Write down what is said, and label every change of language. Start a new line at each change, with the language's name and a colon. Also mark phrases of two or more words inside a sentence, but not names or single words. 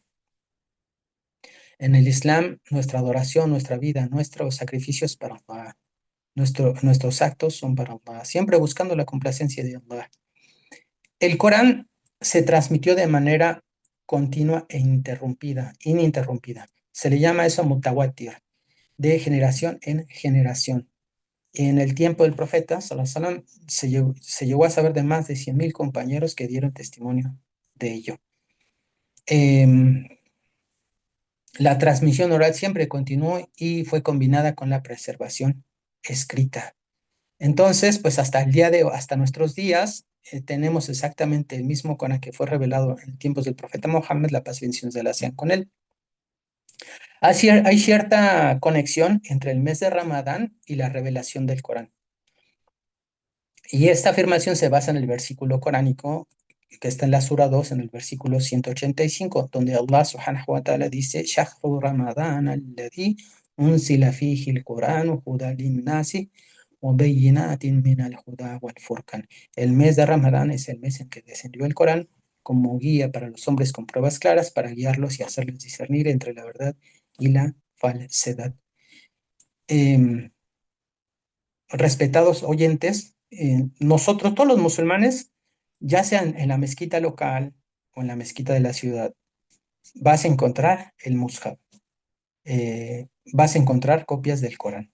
Spanish: En el Islam, nuestra adoración, nuestra vida, nuestros sacrificios para Allah, nuestros actos son para Allah, siempre buscando la complacencia de Allah. El Corán se transmitió de manera continua e ininterrumpida. Se le llama eso mutawatir, de generación en generación. En el tiempo del profeta,
Arabic: صلى الله عليه وسلم,
Spanish: se llegó a saber de más de 100.000 compañeros que dieron testimonio de ello. Em, la transmisión oral siempre continuó y fue combinada con la preservación escrita. Entonces, pues hasta nuestros días, tenemos exactamente el mismo Corán que fue revelado en tiempos del profeta Mohammed, la paz y bendiciones de Allah sean con él. Hay cierta conexión entre el mes de Ramadán y la revelación del Corán. Y esta afirmación se basa en el versículo coránico que está en la Sura 2, en el versículo 185, donde Allah
Arabic: سبحانه وتعالى
Spanish: dice:
Arabic: "شهر رمضان الذي أنزل فيه القرآن هدى للناس وبينات من الهدى والفرقان".
Spanish: El mes de Ramadán es el mes en que descendió el Corán como guía para los hombres con pruebas claras para guiarlos y hacerles discernir entre la verdad y la falsedad. Em, Respetados oyentes, nosotros, todos los musulmanes, ya sean en la mezquita local o en la mezquita de la ciudad, vas a encontrar el mushaf, vas a encontrar copias del Corán.